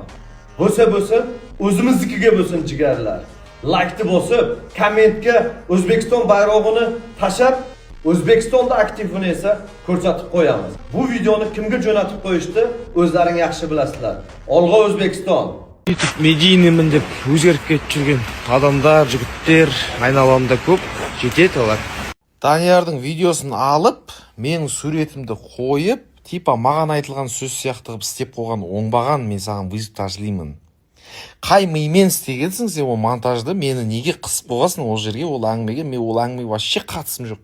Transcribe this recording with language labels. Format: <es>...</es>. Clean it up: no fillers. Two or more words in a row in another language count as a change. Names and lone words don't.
<uz>Bo'lsa, o'zimiznikiga bo'lsin jigarlar. Like'ni bosib, kommentga O'zbekiston bayrog'ini tashab, O'zbekistonda aktivini esa ko'rsatib qo'yamiz. Bu videoni kimga jo'natib qo'yishni o'zlaring yaxshi bilasizlar. Olg'a O'zbekiston.</uz> <kk>YouTube medийныймын деп өзгеріп кетіп жүрген адамдар, жігіттер айналамда көп, жетеді олар. Даниярдың видеосын алып, менің суретімді қойып, типа маған айтылған сөз сияқты қылып істеп қойған оңбаған, мен саған вызов ташлаймын. Қай мимен істегенсің сен ол монтажды, мені неге қысып қойғансың ол жерге, ол әңгімеге, мен ол әңгімеге вообще қатысым жоқ.</kk>